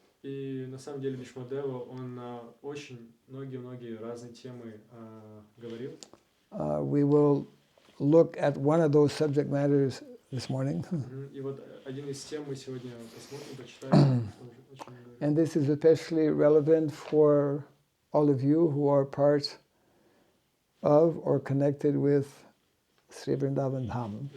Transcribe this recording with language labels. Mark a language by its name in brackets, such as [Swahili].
[Russian] И на самом деле Бишмадева, он очень многие разные темы говорил. [English] We will look at one of those subject matters this morning. [Russian] И вот один из тем мы сегодня посмотрим, почитаем. [English] And this is especially relevant for all of you who are part of or connected with Sri Vrindavan Dham.